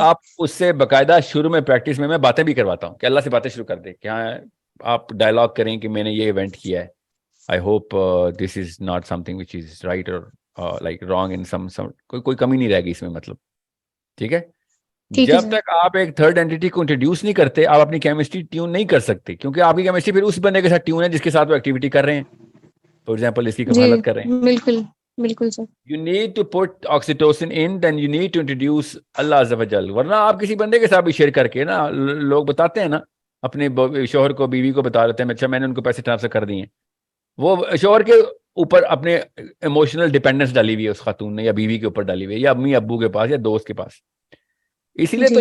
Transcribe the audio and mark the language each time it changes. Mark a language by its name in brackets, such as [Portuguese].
[Urdu] آپ اس سے باقاعدہ شروع میں پریکٹس میں باتیں بھی کرواتا ہوں کہ اللہ سے باتیں شروع کر دیں کہ ہاں آپ ڈائلاگ کریں کہ میں نے یہ ایونٹ کیا ہے, [English] I hope this is not something which is right or like wrong in some [Urdu] کوئی کمی نہیں رہے گی اس میں, مطلب ٹھیک ہے. ٹھیک ہے جب سر. تک آپ ایک تھرڈ اینٹی کو انٹروڈیوس نہیں کرتے آپ اپنی کیمسٹری ٹیون نہیں کر سکتے, کیونکہ آپ کی کیمسٹری پھر اس بندے کے ساتھ ٹیون ہے جس کے ساتھ وہ ایکٹیویٹی کر رہے ہیں. فار ایگزامپل اس کی جی کفالت کر رہے ہیں. بالکل بالکل سر. [English] You need to put oxytocin in, then you need to introduce اللہ عز و جل. [Urdu] ورنہ آپ کسی بندے کے ساتھ بھی شیئر کر کے نا, لوگ بتاتے ہیں نا اپنے شوہر کو بیوی کو بتا دیتے ہیں اچھا میں نے ان کو پیسے ٹرانسفر کر دیے, وہ شوہر کے اوپر اپنے ایموشنل ڈیپینڈنس ڈالی ہوئی ہے اس خاتون نے, یا بیوی کے اوپر ڈالی ہوئی ہے, یا امی ابو کے پاس یا دوست کے پاس. اسی لیے تو